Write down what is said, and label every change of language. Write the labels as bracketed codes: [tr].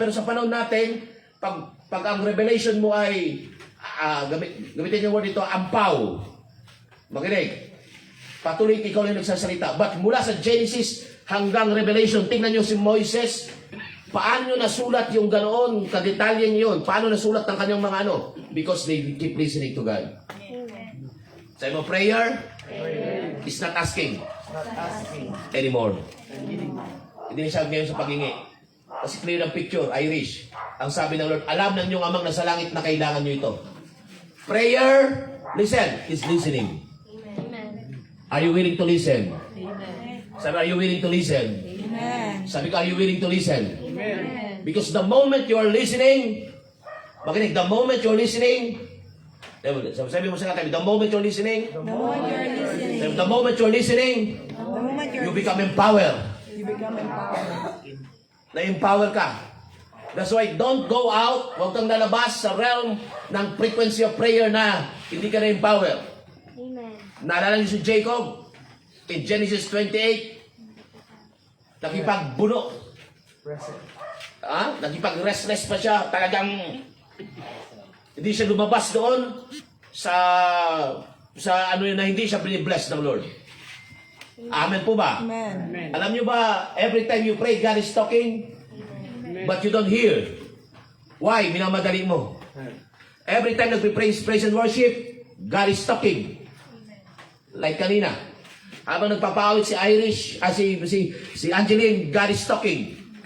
[tl] Pero sa panahon natin, pag ang revelation mo ay, gamitin yung word ito, ampaw. Makinig. Patuloy ikaw lang nagsasalita. But mula sa Genesis hanggang Revelation, tingnan nyo si Moises, paano nyo nasulat yung ganoon, kadetalye nyo yun? Paano nasulat ng kanyang mga ano? [en] Because they keep listening to God. [tl] Sabi mo, [en] prayer is not asking anymore. [tl] Hindi na siya ngayon sa paghingi. Kasi clear ang picture, Irish. Ang sabi ng Lord, alam ng inyong amang nasa langit na kailangan nyo ito. [en] Prayer, listen, is listening. Are you willing to listen? Sabi, are you willing to listen? Amen. [tl] Sabi ko, [en] are you willing to listen? Because the moment you are listening, [tl] makinig, [en] the moment you're listening, [tl] sabi mo sa katabi, [en] the moment you're listening, The moment you're listening, the moment you're listening, the moment you you're become empowered. you become empowered. [tl] Na-empower ka. [en] That's why don't go out, [tl] huwag kang lalabas sa realm ng [en] frequency of prayer [tl] na hindi ka na-empower. Naalala niyo si Jacob in Genesis 28, nakipagbuno. Nakipag-restless pa siya. Talagang hindi siya lumabas doon sa ano yun na hindi siya blessed ng Lord. Amen po ba? [en] Amen. Alam niyo ba, every time you pray, God is talking, but you don't hear. Why? [tl] Minamadali mo. [en] Every time nagpe-praise, praise and worship, God is talking. [tl] Like kanina. Habang nagpapawit si Irish, si Angeline, [en] God is talking.